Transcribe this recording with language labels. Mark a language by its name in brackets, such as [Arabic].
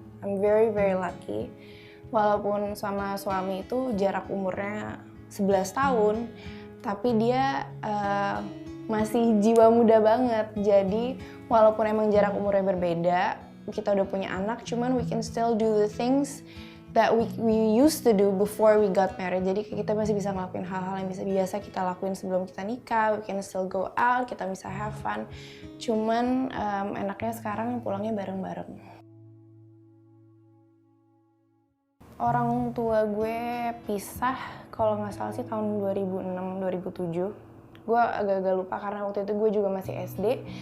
[English] I'm very very lucky. [Indonesian] Walaupun sama suami itu jarak umurnya 11 tahun, tapi dia masih jiwa muda banget. Jadi walaupun emang jarak umurnya berbeda, kita udah punya anak, cuman [English] we can still do the things that we used to do before we got married. [Indonesian] Jadi kita masih bisa ngelakuin hal-hal yang biasa kita lakuin sebelum kita nikah. [English] We can still go out, [Indonesian] kita bisa [English] have fun. [Indonesian] Cuman enaknya sekarang pulangnya bareng-bareng. Orang tua gue pisah kalau nggak salah sih tahun 2006-2007. Gue agak-agak lupa karena waktu itu gue juga masih SD.